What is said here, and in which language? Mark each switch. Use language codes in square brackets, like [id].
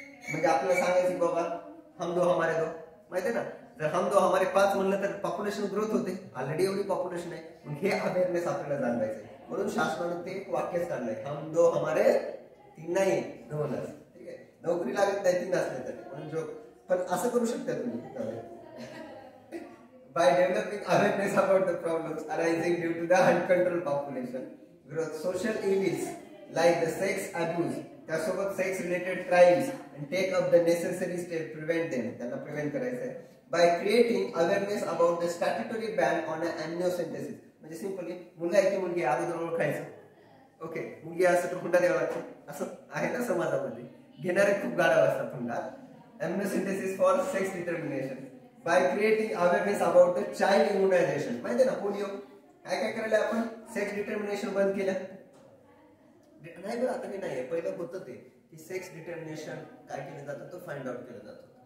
[mr] म्हणजे आपल्याला सांगायचं बाबा [hi] हम दो हमारे दो, [mr] माहिती आहे ना, जर [hi] हम दो हमारे 5 [mr] म्हणलं तर पॉप्युलेशन ग्रोथ होते. ऑलरेडी एवढी पॉप्युलेशन आहे, मग हे अवेअरनेस आपल्याला जाणवायचं. म्हणून शासनाने ते एक वाक्यच काढलंय, [hi] हम दो हमारे 3 [mr] नाही 2च. ठीक आहे, नोकरी लागत नाही 3 असले तरी, म्हणून जो पण असं करू शकता तुम्ही. [en] By developing awareness about the problems arising due to the uncontrolled population growth, social evils like the sex abuse, त्यासोबत sex related crimes, and take up the necessary steps to prevent them. [mr] त्यांना prevent करायचं आहे. [en] By creating awareness about the statutory ban on amniocentesis, [mr] म्हणजे simply मुलगा आहे की मुलगी अगोदर ओळखायचं. ओके, मुलगी असं तर हुंडा द्यावा लागतो, असं आहे ना समाजामध्ये. घेणारे खूप गाढव असतात हुंडा. [en] amniocentesis for sex determination. By creating awareness about the child immunization, [mr] माहिती आहे ना, पोलिओ काय काय करायला आपण? सेक्स डिटर्मिनेशन बंद केलं नाही बरं, आता नाही आहे, पहिलं होतं ते की सेक्स डिटर्मिनेशन काय केलं जातं तो फाइंड आउट केलं जातं.